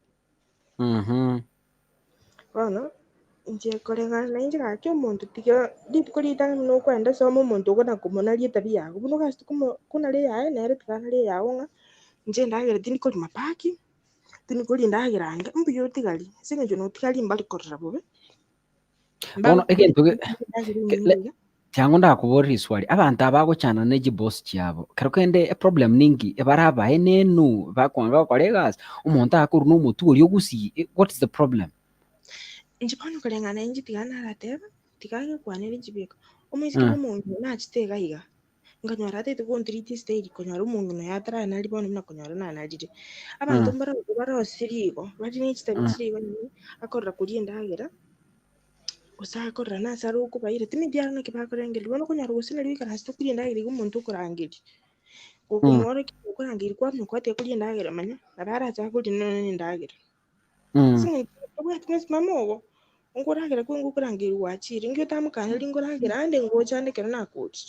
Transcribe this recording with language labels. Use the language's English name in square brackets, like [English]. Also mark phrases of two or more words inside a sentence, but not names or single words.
[Gusii] bono inche koreng'ana na inche gaki omonto tiga rituko ritang'ani buna okwenda soma omonto ogonakomonaria etabia yago buna ogachete konara eyaye nere tiga nare eyago ng'a inche endagera tindikoria mapaki tindikoria endagera anga mbuya otigari ase eng'encho notigari mbari korora bobe bono egento tiango ndakoborera iswali abanto abagochana na echiboss chiabo kero kende eproblem ningi ebara abae nenu bakwanga gokora egasi omonto akorwa na omotwe oria ogusie [English] what is the problem [Gusii] inche bono koreng'ana inche tiga narateba tiga gekwanera echibieka omoiseke bwa omong'ina nachete iga iga nkanyora ataete kontreat stage konyora omong'ina oyo ataranari bono buna konyora nanarire abanto mbarabwo barosirie igo bari na echitabia chire igo akorora koria endagera gose akorora nase are okobaira timedi aro naki bakorengeria bono okonyora gose nari oikaransete koria endagera iga omonto okorangeria gokomwora okorangeria kwamanya kwateba koria endagera manya nabo arachaka koria nonye endagera ase eng'encho obwati mwesimamo ogo nkoragera kwenga okorangeria gwachire nki otamokaneri nkoragera ande ngocha ande kero nakorire